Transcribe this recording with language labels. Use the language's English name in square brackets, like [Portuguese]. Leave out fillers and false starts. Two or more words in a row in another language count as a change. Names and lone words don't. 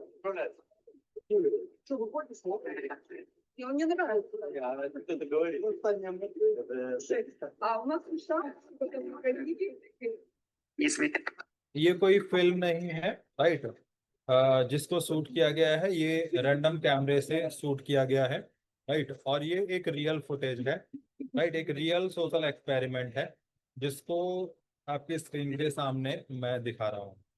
[Russian] Что, выходит и он мне нравится. Кто-то говорит. А у нас еще [Hindi] ये कोई फिल्म नहीं है, राइट। जिसको शूट किया गया है, ये [English] random camera [Hindi] से शूट किया गया है, राइट। और ये एक [English] real footage [Hindi] है, राइट, एक [English] real social experiment [Hindi] है, जिसको आपकी स्क्रीन के सामने मैं दिखा रहा हूँ।